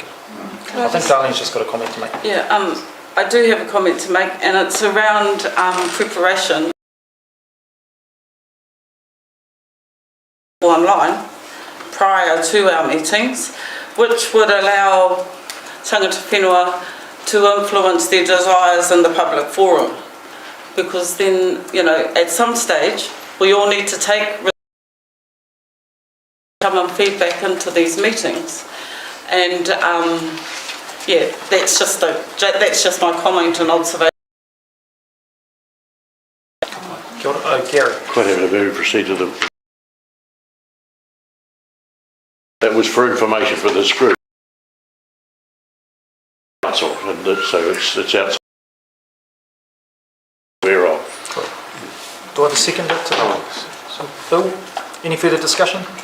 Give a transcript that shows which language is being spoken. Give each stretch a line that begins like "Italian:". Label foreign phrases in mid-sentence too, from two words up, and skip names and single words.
English: I think Darlene's just got a comment to make. Yeah, I do have a comment to make, and it's around preparation online prior to our meetings, which would allow
Māori: tangata whenua
English: to influence their desires in the public forum. Because then, you know, at some stage, we all need to take common feedback into these meetings. And yeah, that's just my comment and observation.
Māori: Kia ora,
English: Gary. Quite happy to move proceed to the... That was for information for this group. That's all, and so it's outside. Aware of. Do I have a second to that? So, Bill, any further discussion?